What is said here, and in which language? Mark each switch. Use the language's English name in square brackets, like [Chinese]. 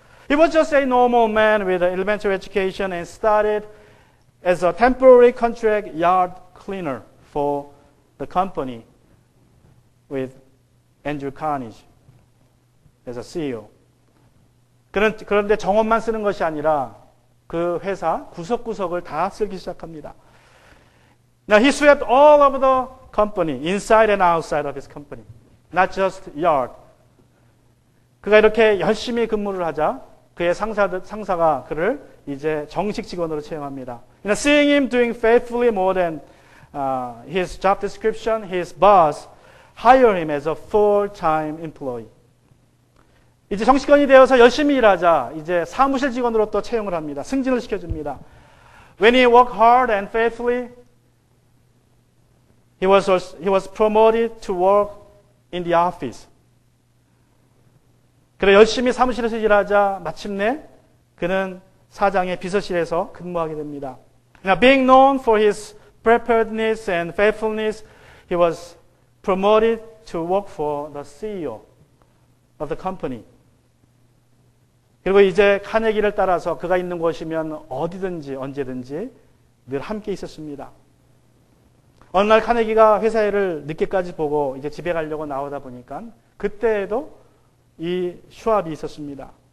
[English] He was just a normal man with an elementary education and started as a temporary contract yard cleaner for the company with Andrew Carnegie as a CEO. [Korean] 그런데 정원만 쓰는 것이 아니라 그 회사 구석구석을 다 쓰기 시작합니다. [English] Now he swept all over the company, inside and outside of his company, not just yard. [Korean] 그가 이렇게 열심히 근무를 하자 그의 상사가 그를 이제 정식 직원으로 채용합니다. [English] Seeing him doing faithfully more than his job description, his boss hired him as a full-time employee. [Korean] 이제 정식원이 되어서 열심히 일하자 이제 사무실 직원으로 또 채용을 합니다. 승진을 시켜줍니다. [English] When he worked hard and faithfully, he was promoted to work in the office. [Korean] 그래 열심히 사무실에서 일하자 마침내 그는 사장의 비서실에서 근무하게 됩니다. [English] Now, being known for his preparedness and faithfulness, he was promoted to work for the CEO of the company. [Korean] 그리고 이제 카네기를 따라서 그가 있는 곳이면 어디든지 언제든지 늘 함께 있었습니다. 어느 날 카네기가 회사 일을 늦게까지 보고 이제 집에 가려고 나오다 보니까 그때에도 이 슈왑이 있었습니다.